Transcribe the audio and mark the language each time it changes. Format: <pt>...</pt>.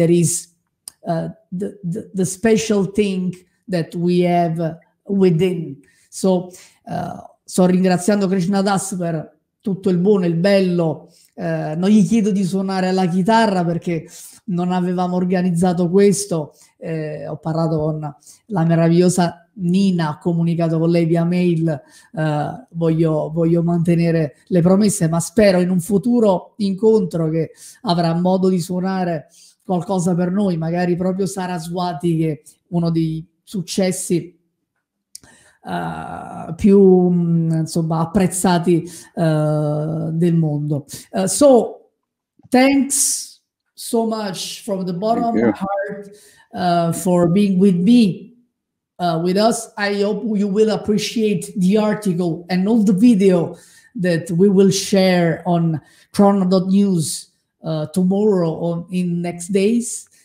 <en>That is the special thing that we have within.</en> <it>So sto ringraziando Krishna Das per tutto il buono e il bello. Non gli chiedo di suonare la chitarra perché non avevamo organizzato questo. Ho parlato con la meravigliosa Nina, ho comunicato con lei via mail, voglio mantenere le promesse, ma spero in un futuro incontro che avrà modo di suonare qualcosa per noi, magari proprio Saraswati, che è uno dei successi più apprezzati del mondo.</it> <en>So thanks so much from the bottom of my heart for being with me, with us. I hope you will appreciate the article and all the video that we will share on Crono.news tomorrow or in next days.</en>